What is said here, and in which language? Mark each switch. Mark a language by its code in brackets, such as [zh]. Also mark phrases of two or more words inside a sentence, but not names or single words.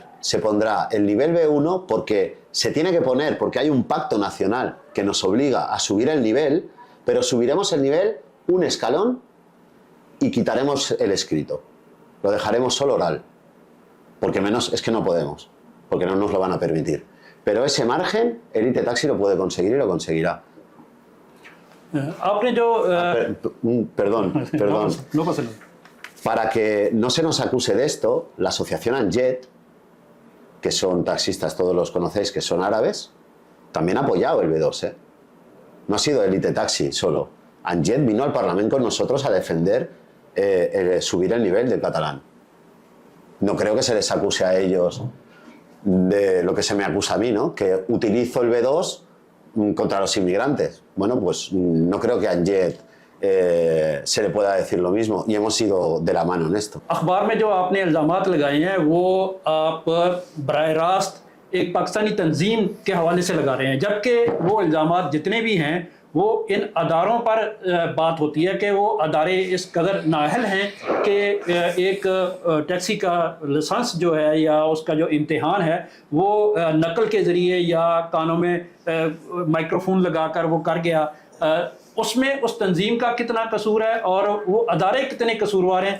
[es] Se pondrá el nivel B1 porque se tiene que poner, porque hay un pacto nacional que nos obliga a subir el nivel, pero subiremos el nivel un escalón y quitaremos el escrito. Lo dejaremos solo oral, porque menos es que no podemos, porque no nos lo van a permitir. Pero ese margen, Elite Taxi lo puede conseguir y lo conseguirá. [ur] آپ نے جو [es] Perdón. no pasa nada. Para que no se nos acuse de esto, la asociación Anjet, que son taxistas, todos los conocéis, que son árabes, también ha apoyado el B2, ¿eh? No ha sido Elite Taxi solo. Anjet vino al Parlamento con nosotros a defender subir el nivel del catalán. No creo que se les acuse a ellos de lo que se me acusa a mí, ¿no? Que utilizo el B2 contra los inmigrantes. Bueno, pues no creo que a Anjet se le pueda decir lo mismo y hemos ido de la mano en esto. [ur] اخبار میں جو آپ نے الزامات لگائے ہیں وہ آپ براہ راست ایک پاکستانی تنظیم کے حوالے سے لگا رہے ہیں، جبکہ وہ الزامات جتنے بھی ہیں وہ ان اداروں پر بات ہوتی ہے کہ وہ ادارے اس قدر نااہل ہیں کہ ایک ٹیکسی کا لائسنس جو ہے یا اس کا جو امتحان ہے وہ نقل کے ذریعے یا کانوں میں مائیکروفون لگا کر وہ کر گیا، اس میں اس تنظیم کا کتنا قصور ہے اور وہ ادارے کتنے قصوروار ہیں?